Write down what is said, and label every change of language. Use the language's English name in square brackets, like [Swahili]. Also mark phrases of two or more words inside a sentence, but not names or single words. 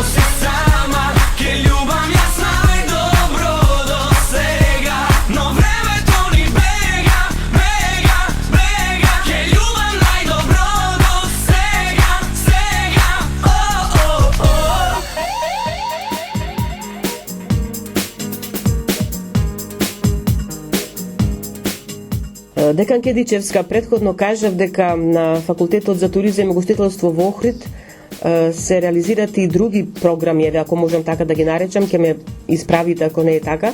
[Macedonian] sama, ke ljubam jaz najdobro do svega, no времето ни бега, бега, бега, ke ljubam najdobro do svega, svega, oh, oh, oh. Декан Кедичевска, предходно кажав дека на Факултетот за туризам и гостителство во Охрид се реализираат и други програми, еве ако можам така да ги наречам, ќе ме исправите ако не е така.